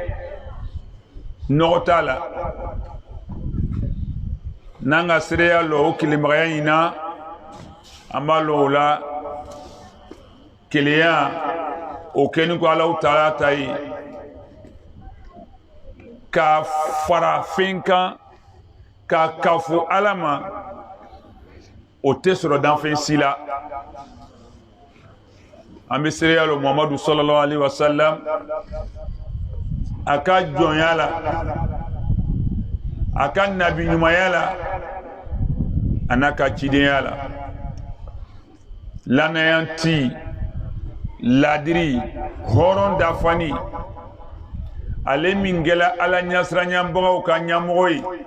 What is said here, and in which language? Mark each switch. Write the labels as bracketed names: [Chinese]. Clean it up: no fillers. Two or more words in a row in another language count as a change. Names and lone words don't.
[Bambara] nɔgɔ t'a la n'an ka seereya lɔ o kelenbagaya in na an b'a lɔ o la kelenya o kɛni ko Allahu Taala ta ye ka fara fɛn kan ka kafo ala ma o tɛ sɔrɔ danfɛn si la an bɛ seereya lɔ Muhamadu [Arabic] صلى الله عليه وسلم [Bambara] a ka jɔnya la a ka nabi ɲumanya la a n'a ka cidenya la lanayanti ladiri hɔrɔn dafani ale min kɛla ala ɲasiranɲɛbagaw ka ɲɛmɔgɔ ye